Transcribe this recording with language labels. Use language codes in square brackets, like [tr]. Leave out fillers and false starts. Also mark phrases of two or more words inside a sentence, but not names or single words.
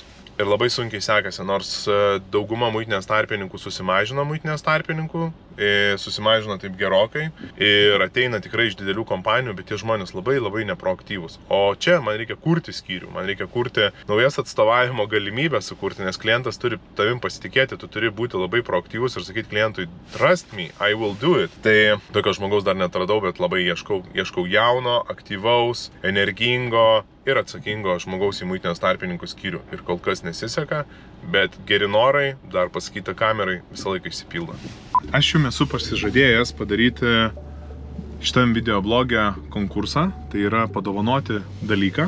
[lt] Ir labai sunkiai sekasi, nors dauguma muitinės tarpininkų susimažino muitinės tarpininkų, susimažino taip gerokai ir ateina tikrai iš didelių kompanijų, bet tie žmonės labai neproaktyvūs. O čia man reikia kurti skyrių, man reikia kurti naujas atstovavimo galimybės sukurti, nes klientas turi tavim pasitikėti, tu turi būti labai proaktyvus ir sakyti klientui, [en] trust me, I will do it. [lt] Tai tokio žmogaus dar netradau, bet labai ieškau jauno, aktyvaus, energingo ir atsakingo žmogaus į muitinės tarpininkų skyrių. Ir kol kas nesiseka, bet geri norai, dar pasakyti kamerai, visą laiką išsipildo. Aš jums esu pasižadėjęs padaryti šitam videoblogę konkursą, tai yra padovanoti dalyką.